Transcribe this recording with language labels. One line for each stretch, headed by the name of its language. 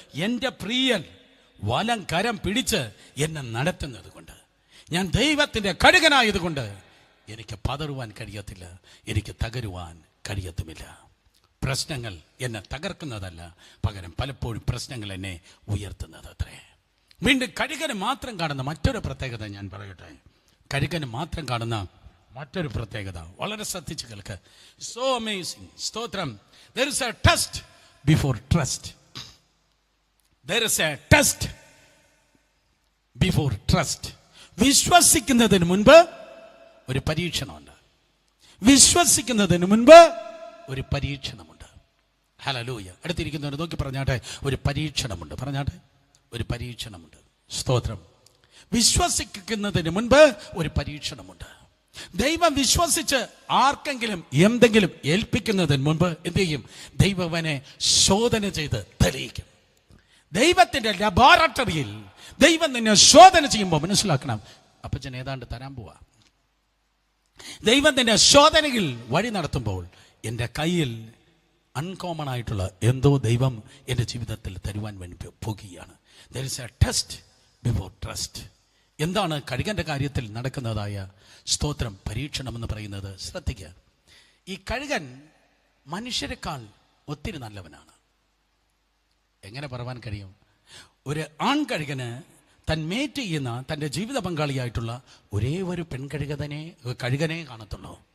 Malayalam: എൻ്റെ പ്രിയൻ വലം കരം പിടിച്ച് എന്നെ നടത്തുന്നത് കൊണ്ട്, ഞാൻ ദൈവത്തിൻ്റെ കഴുകനായതുകൊണ്ട് എനിക്ക് പതറുവാൻ കഴിയത്തില്ല, എനിക്ക് തകരുവാൻ കഴിയത്തുമില്ല. പ്രശ്നങ്ങൾ എന്നെ തകർക്കുന്നതല്ല, പകരം പലപ്പോഴും പ്രശ്നങ്ങൾ എന്നെ ഉയർത്തുന്നത് അത്രേ. വീണ്ടും കഴുകന് മാത്രം കാണുന്ന മറ്റൊരു പ്രത്യേകത ഞാൻ പറയട്ടെ. കഴുകന് മാത്രം കാണുന്ന മറ്റൊരു പ്രത്യേകത വളരെ ശ്രദ്ധിച്ച് കേൾക്ക്.
English: So amazing. സ്തോത്രം. There is a test before trust. There is a test before trust.
Malayalam: വിശ്വസിക്കുന്നതിന് മുൻപ് ഒരു പരീക്ഷണമുണ്ട്. വിശ്വസിക്കുന്നതിന് മുൻപ് ഒരു പരീക്ഷണമുണ്ട്. ഹല്ലേലൂയ. അടുത്തിരിക്കുന്നവരെ നോക്കി പറഞ്ഞാട്ടെ, ഒരു പരീക്ഷണമുണ്ട്. പറഞ്ഞാട്ടെ, ഒരു പരീക്ഷണമുണ്ട്. സ്തോത്രം. വിശ്വസിക്കുന്നതിന് മുൻപ് ഒരു പരീക്ഷണമുണ്ട്. ദൈവം വിശ്വസിച്ച് ആർക്കെങ്കിലും എന്തെങ്കിലും ഏൽപ്പിക്കുന്നതിന് മുൻപ് എന്ത് ചെയ്യും? ദൈവം അവനെ ശോധന ചെയ്ത് തെളിയിക്കും. ദൈവത്തിന്റെ ലബോറട്ടറിയിൽ ദൈവം നിന്നെ ശോധന ചെയ്യുമ്പോൾ മനസ്സിലാക്കണം, അപ്പച്ചൻ ഏതാണ്ട് തരാൻ പോവാ. ദൈവം നിന്നെ ശോധനയിൽ വഴി നടത്തുമ്പോൾ എൻ്റെ കയ്യിൽ അൺകോമൺ ആയിട്ടുള്ള എന്തോ ദൈവം എൻ്റെ ജീവിതത്തിൽ തരുവാൻ വേണ്ടി പോകുകയാണ്.
English: There is a test before trust.
Malayalam: എന്താണ് കഴുകന്റെ കാര്യത്തിൽ നടക്കുന്നതായ സ്തോത്രം പരീക്ഷണം എന്ന് പറയുന്നത്? ശ്രദ്ധിക്കുക. ഈ കഴുകൻ മനുഷ്യരെക്കാൾ ഒത്തിരി നല്ലവനാണ്. എങ്ങനെ പറയാൻ കഴിയും? ഒരു ആൺകഴുകന് താൻ മേറ്റ് ചെയ്യുന്ന തൻ്റെ ജീവിത പങ്കാളിയായിട്ടുള്ള ഒരേ ഒരു കഴുകനെ കാണത്തുള്ളൂ.